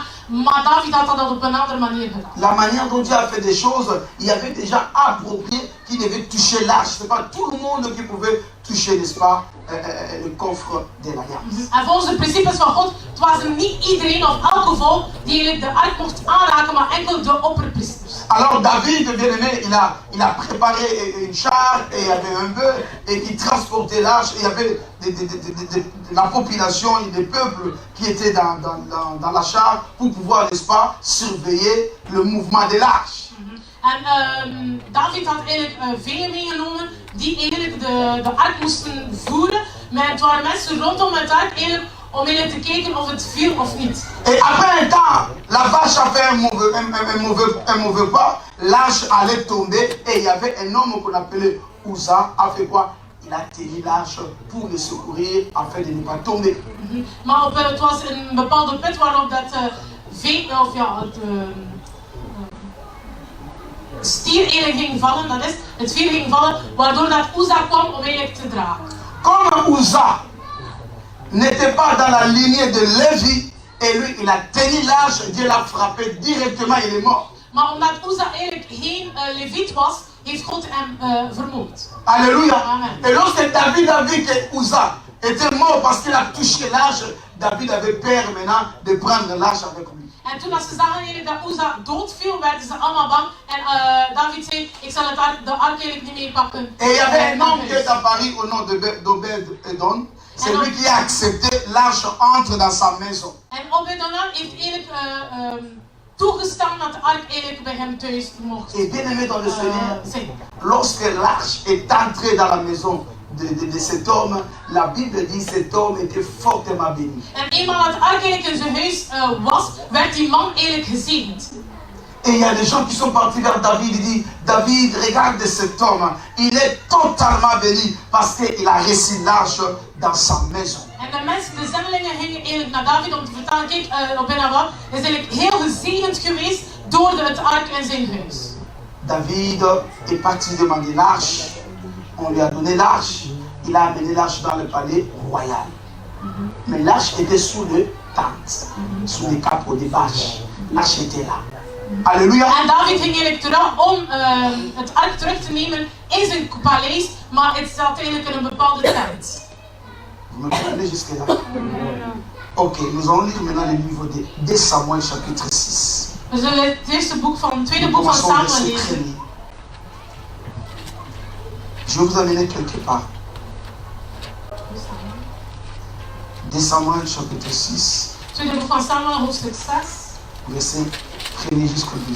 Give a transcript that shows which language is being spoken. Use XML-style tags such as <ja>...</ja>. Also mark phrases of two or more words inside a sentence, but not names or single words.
<nl>Maar David had dat op een andere manier gedaan.</nl> <fr>La manière dont Dieu a fait des choses, il y avait déjà approprié qui devait toucher l'arche. Ce n'est pas tout le monde qui pouvait toucher, n'est-ce pas, le coffre de l'alliance.</fr> <nl>En volgens de principes van God Het was niet iedereen of elke volk die eigenlijk de ark mocht aanraken, maar enkel de opperpriesters.</nl> <fr>Alors David, bien aimé, il a préparé une char et il y avait un bœuf et il transportait l'arche. Il y avait la population et des peuples qui étaient dans la char pour pouvoir, n'est-ce pas, surveiller le mouvement de l'arche.</fr> <nl>En David had eigenlijk velen meegenomen die eigenlijk de ark moesten voeren. Maar het waren mensen rondom het ark eigenlijk om eigenlijk te kijken of het viel of niet.</nl> <fr>Et après un temps, la vache a fait un mauvais pas, l'arche allait tomber et il y avait un homme qu'on appelait Uza, a fait quoi? Il a tenu l'arche pour le secourir afin de ne pas tomber.</fr> <nl>Maar het was een bepaalde put waarop dat stier eigenlijk ging vallen, dat is, het veer ging vallen, waardoor dat Uza kwam om eigenlijk te dragen.</nl> <fr>Comme Uza n'était pas dans la lignée de Lévi, et lui il a tenu l'arche, Dieu l'a frappé directement, il est mort.</fr> <nl>Maar omdat Uza eigenlijk geen leviet was, heeft God hem vermoord.</nl> <fr>Alléluia. Amen. Et lorsque David a vu que Uza était mort parce qu'il a touché l'arche, David avait peur maintenant de prendre l'arche avec lui.</fr> <nl>En toen ze zagen eigenlijk dat Uza doodviel, werden ze allemaal bang. En David zei, ik zal de ark eigenlijk niet meer pakken.</nl> <fr>Et il y avait un homme qui est apparu au nom d'Obed-Edom. C'est lui qui a accepté l'arche entre dans sa maison.</fr> <nl>En Obed-Edom heeft eigenlijk toegestaan dat de ark eigenlijk bij hem thuis mocht.</nl> <fr>Et bien aimé dans le Seigneur, lorsque l'arche est entrée dans la maison de cet homme, la Bible dit que cet homme était fortement béni.</fr> <nl>En eenmaal dat de ark eigenlijk in zijn huis was, werd die man eigenlijk gezegend.</nl> <fr>Et il y a des gens qui sont partis vers David et disent, David, regarde cet homme, il est totalement béni parce qu'il a reçu l'arche dans sa maison.</fr> <nl>En de mensen, de zendelingen gingen eigenlijk naar David om te vertellen, kijk, Obed-Edom is eigenlijk heel gezegend geweest door het ark in zijn huis.</nl> <fr>David est parti demander l'arche, on lui a donné l'arche, il a amené l'arche dans le palais royal. Mais l'arche était sous le tente, sous les capot des bâches. L'arche était là. Alléluia.</fr> <nl>En David ging eigenlijk terug om het ark terug te nemen in zijn paleis, maar het zat eigenlijk in een bepaalde tent.</nl> <fr>Vous me comprenez jusque-là? Ok, nous allons lire maintenant le livre de 2 Samuel chapitre 6.</fr> <nl>We zullen het tweede boek van Samuel lezen.</nl> <fr>Je vais vous amener quelque part. 2 Samuel chapitre 6.</fr> <nl>Tweede boek van Samuel, hoofdstuk 6.</nl> <fr>Verset 1 jusqu'au 12.</fr>